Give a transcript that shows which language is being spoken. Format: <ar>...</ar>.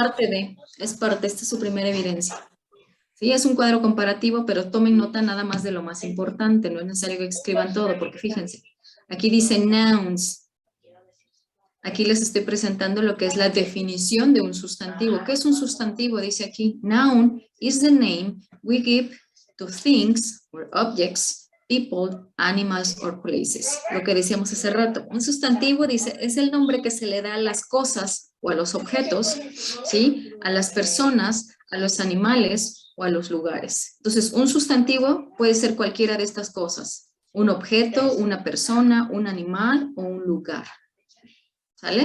<es>parte, esta es su primera evidencia. Sí, es un cuadro comparativo, pero tomen nota nada más de lo más importante, no es necesario que escriban todo, porque fíjense, aquí dice nouns. Aquí les estoy presentando lo que es la definición de un sustantivo. ¿Qué es un sustantivo? Dice aquí,</es> <en>noun is the name we give to things or objects, people, animals or places.</en> <es>Lo que decíamos hace rato. Un sustantivo, dice, es el nombre que se le da a las cosas o a los objetos, ¿sí? A las personas, a los animales o a los lugares. Entonces, un sustantivo puede ser cualquiera de estas cosas. Un objeto, una persona, un animal o un lugar. ¿Sale?</es>